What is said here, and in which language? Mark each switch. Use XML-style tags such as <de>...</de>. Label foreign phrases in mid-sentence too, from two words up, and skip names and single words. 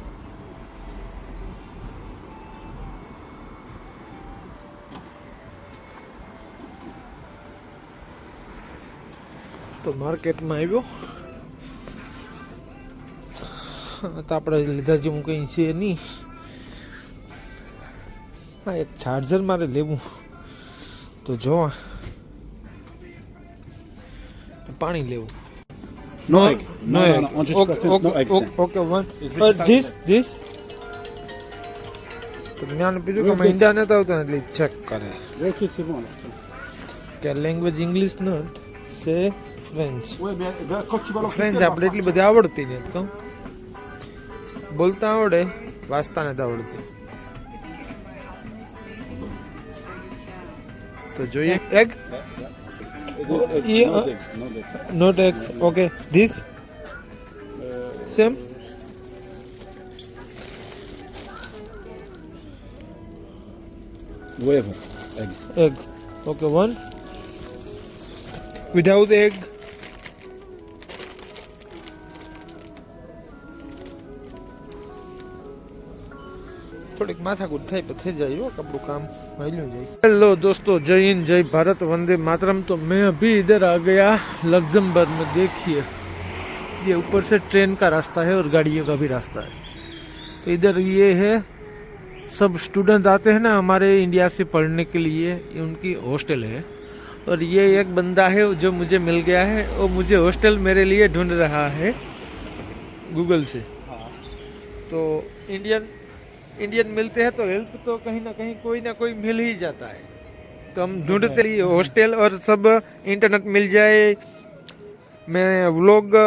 <gu>તો માર્કેટમાં આવ્યો. તો આપણે લીધા જેવું કંઈ છે નહીં. હા એક ચાર્જર મારે લેવું. તો જોવા પાણી લેવું.</gu> <en>No egg. No, 100% no egg. okay one this</en> <gu>તો જ્ઞાન પીધું કે ઇન્ડિયા નતા આવતા એટલે ચેક કરે</gu> <fr>Ok, c'est bon.</fr> <gu>કે</gu> <en>language English</en> <gu>ન છે ફ્રેન્ચ.</gu> <fr>Ouais, mais quand tu vas</fr> <gu>ફ્રેન્ચ આપણે એટલી બધી આવડતી નથી. કહું બોલતા આવડે વાંચતા નથી આવડતી. તો જોઈએ એગ</gu> <en>No eggs, no eggs. not egg okay this same Whatever. Eggs. egg okay one without egg</en> <gu>થોડીક માથાકૂટ થાય તો થઈ જાય આપણું કામ હાલ્યું જાય</gu> <hi>हेलो दोस्तों जय हिंद जय भारत वंदे मातरम तो मैं अभी इधर आ गया लग्जमबर्ग में देखिए ये ऊपर से ट्रेन का रास्ता है और गाड़ियों का भी रास्ता है तो इधर ये है सब स्टूडेंट आते हैं ना हमारे इंडिया से पढ़ने के लिए ये उनकी हॉस्टल है और ये एक बंदा है जो मुझे मिल गया है वो मुझे हॉस्टल मेरे लिए ढूंढ रहा है गूगल से तो इंडियन मिलते हैं तो हेल्प तो कहीं ना कोई मिल ही जाता है तो हम ढूंढते ही हॉस्टल और सब इंटरनेट मिल जाए मैं व्लॉग</hi>